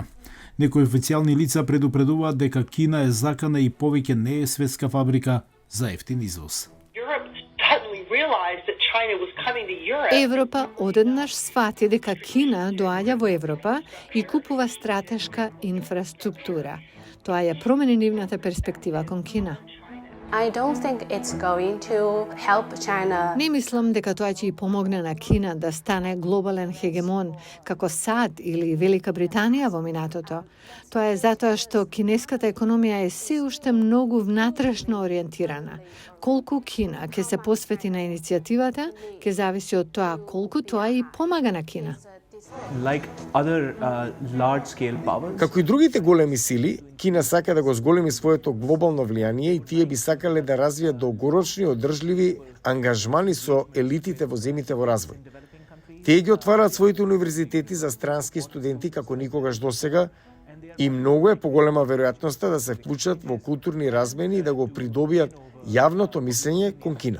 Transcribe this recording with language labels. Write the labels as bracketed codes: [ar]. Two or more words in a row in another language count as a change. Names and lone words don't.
[mk] Некои официјални лица предупредуваат дека Кина е закана и повеќе не е светска фабрика за ефтин извоз. Европа одеднаш свати дека Кина доаѓа во Европа и купува стратешка инфраструктура. Тоа ја промени нивната перспектива кон Кина. [en] I don't think it's going to help China. [mk] Не мислам дека тоа ќе и помогне на Кина да стане глобален хегемон како САД или Велика Британија во минатото. Тоа е затоа што кинеската економија е се уште многу внатрешно ориентирана. Колку Кина ќе се посвети на иницијативата, ќе зависи од тоа колку тоа и помага на Кина. [en] Like other large-scale powers. [mk] Како и другите големи сили, Кина сака да го зголеми своето глобално влијание и тие би сакале да развијат долгорочни одржливи ангажмани со елитите во земјите во развој. Тие ги отвараат своите универзитети за странски студенти како никогаш досега и многу е поголема веројатноста да се вклучат во културни размени и да го придобијат јавното мислење кон Кина.